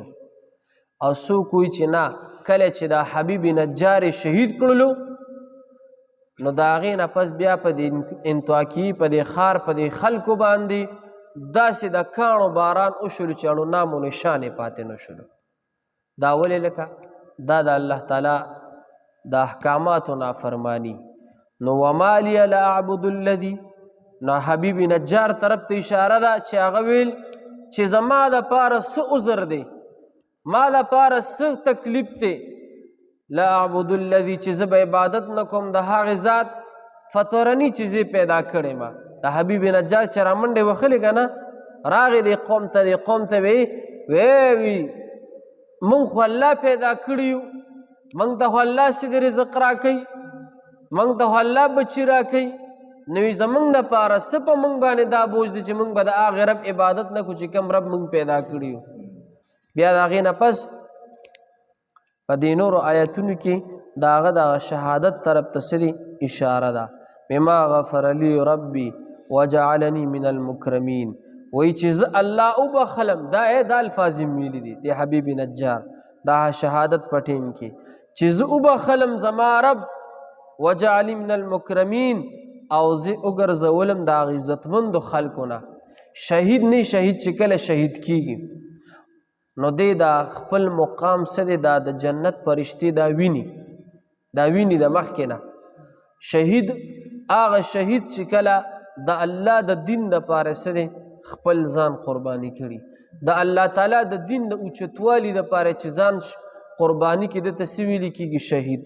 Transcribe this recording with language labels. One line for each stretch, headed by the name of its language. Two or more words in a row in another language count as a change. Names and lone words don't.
Pashto: او څوک وایي چې نه کله چې دا حبیب نجار شهید کړلو نو د هغې نه پس بیا په دې انطاکیې په دې ښار په دې خلکو باندې داسې د کاڼو باران وشولو چې اړو نام و نشان یې پاتې نه شولو. دا ولې لکه دا د الله تعالی د احکاماتو نافرمانی. نو
Arabic: وما لی لا اعبد الذي
Pashto: نو حبیب نجار طرف ته اشاره ده چې هغه ویل چې زما دپاره څه عذر دی ما دپاره څه تکلیف دی
Arabic: لا اعبد الذي
Pashto: چې زه به عبادت نه کوم د هغې ذات فطرني چې زه پیدا کړی ما. د حبیب نجار چې را منډې وخلې که نه راغې دې قوم ته وی مونږ خو الله پیدا کړي یو مونږ ته خو الله چې د رزق راکوي موږ ته خو الله بچي راکوي نو زموږ دپاره څه په موږ باندې دا بوج دی چې موږ به د هغې رب عبادت نه کړو چې کوم رب موږ پیدا کړي یو. بیا د هغې نه پس په دې نورو آیتونو کې د هغه د شهادت طرف ته څه دی اشاره ده.
Arabic: بما غفر لی ربي وجعلني من المکرمین،
Pashto: وایي چې زه الله وبخلم. دا الفاظ یې ویلي دي د حبیب نجار دا شهادت په ټیم کې چې زه وبخلم زما رب
Arabic: وجعلني من المکرمین
Pashto: او زه وګرځولم د هغې عزتمندو خلکو نه. شهید نه شهید چې کله شهید کیږي نو دی دا خپل مقام څه دی دا د جنت فرشتې دا ویني د مخکې نه. شهید هغه شهید چې کله د الله د دین دپاره څه دی خپل ځان قرباني کړي، د الله تعالی د دین د اوچتوالي دپاره چې ځان قرباني کړي دته څه ویلي کېږي شهید.